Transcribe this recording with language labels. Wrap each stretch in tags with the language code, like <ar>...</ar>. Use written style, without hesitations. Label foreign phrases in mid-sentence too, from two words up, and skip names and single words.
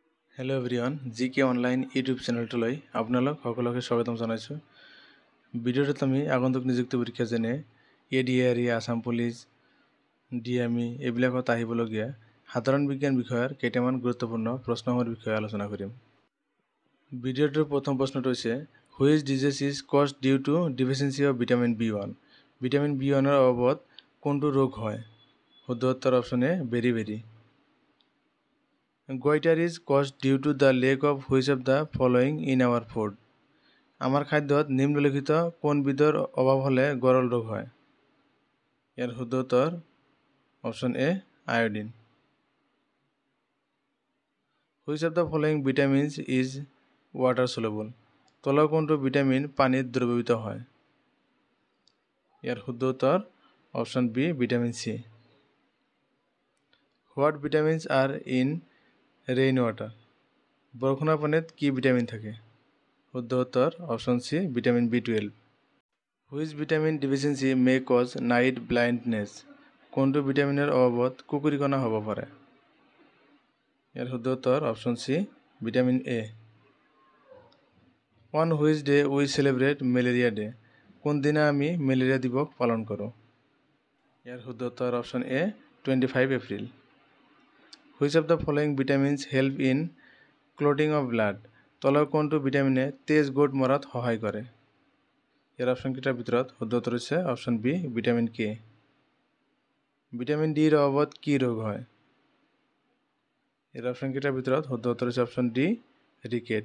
<en>Hello everyone,</en> <as>জিকে অনলাইন ইউটিউব চেনেলটোলৈ আপোনালোক সকলোকে স্বাগতম জনাইছোঁ। ভিডিঅ'টোত আমি আগন্তুক নিযুক্তি পৰীক্ষা যেনে ADAR, আসাম পুলিচ, DME এইবিলাকত আহিবলগীয়া সাধাৰণ বিজ্ঞান বিষয়ৰ কেইটামান গুৰুত্বপূৰ্ণ প্ৰশ্নৰ বিষয়ে আলোচনা কৰিম। ভিডিঅ'টোৰ প্ৰথম প্ৰশ্নটো হৈছে</as> <en>which disease is caused due to deficiency of vitamin B1?</en> <as>ভিটামিন B1ৰ অভাৱত কোনটো ৰোগ হয়? শুদ্ধ উত্তৰ</as> <en>option A beri. Goiter is caused due to the lack of which of the following in our food?</en> <as>আমাৰ খাদ্যত নিম্নলিখিত কোনবিধৰ অভাৱ হ'লে গৰল ৰোগ হয়? ইয়াৰ শুদ্ধ উত্তৰ</as> <en>option A</en> <as>আয়োডিন।</as> <en>Which of the following vitamins is water soluble?</en> <as>তলৰ কোনটো ভিটামিন পানীত দ্ৰৱীভূত হয়? ইয়াৰ শুদ্ধ উত্তৰ</as> <en>option B vitamin C. What vitamins are in rain water?</en> <as>বৰষুণৰ পানীত কি ভিটামিন থাকে? শুদ্ধ উত্তৰ</as> <en>option C vitamin B12. which vitamin deficiency may cause night blindness?</en> <as>কোনটো ভিটামিনৰ অভাৱত কুকুৰীকণা হ'ব পাৰে? ইয়াৰ শুদ্ধ উত্তৰ</as> <en>option C vitamin A. on which day we celebrate malaria day?</en> <as>কোনদিনা আমি মেলেৰিয়া দিৱস পালন কৰোঁ? ইয়াৰ শুদ্ধ উত্তৰ</as> <en>option A</en> <as>25 এপ্ৰিল।</as> <en>Which of the following vitamins help in clotting of blood?</en> <as>তলৰ কোনটো ভিটামিনে তেজ গোট মৰাত সহায় কৰে? ইয়াৰ অপশ্যনকেইটাৰ ভিতৰত শুদ্ধ উত্তৰ হৈছে</as> <en>option B vitamin K. vitamin D</en> <as>অভাৱত কি ৰোগ হয়? ইয়াৰ অপশ্যনকেইটাৰ ভিতৰত শুদ্ধ উত্তৰ হৈছে</as> <en>option D ricket.</en>